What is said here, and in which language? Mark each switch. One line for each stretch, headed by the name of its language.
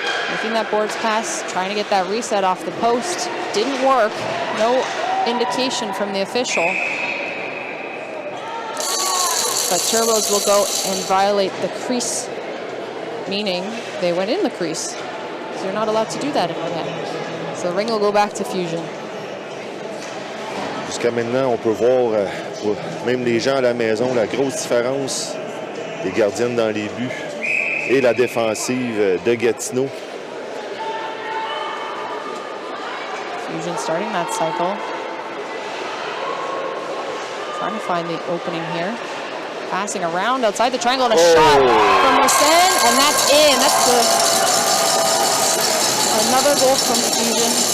English: Making that boards pass, trying to get that reset off the post. Didn't work, no indication from the official. But Turbos will go and violate the crease, meaning they went in the crease. So you're not allowed to do that in the net. So the ring will go back to Fusion.
French: Jusqu'à maintenant, on peut voir, même les gens à la maison, la grosse différence des gardiennes dans les buts et la défensive de Gatineau.
English: Fusion starting that cycle. Trying to find the opening here. Passing around outside the triangle and a shot from Mersen, and that's in. That's another goal from Fusion.